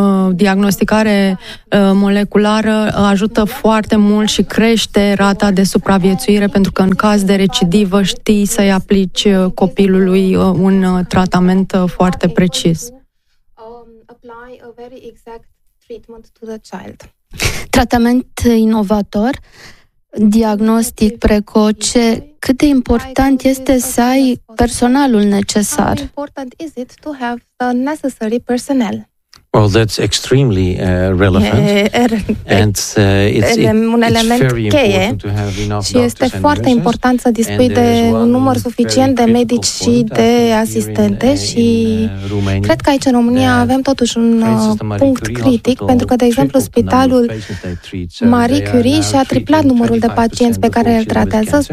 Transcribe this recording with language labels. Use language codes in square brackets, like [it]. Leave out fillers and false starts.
[ro] diagnosticare moleculară ajută foarte mult și crește rata de supraviețuire pentru că în caz de recidivă știi să-i aplici copilului un tratament foarte precis. [en] Apply a very exact treatment to the child. [ro] Tratament inovator, diagnostic precoce, cât de important este să ai personalul necesar? [en] How important is it to have the necessary personnel? Well, that's extremely relevant. And it's [ro] un element cheie. Și este foarte important să dispui de un număr suficient de medici și de asistente și cred că aici în România avem totuși un punct critic, pentru că, de exemplu, spitalul Marie Curie și-a triplat numărul de pacienți pe care îl tratează.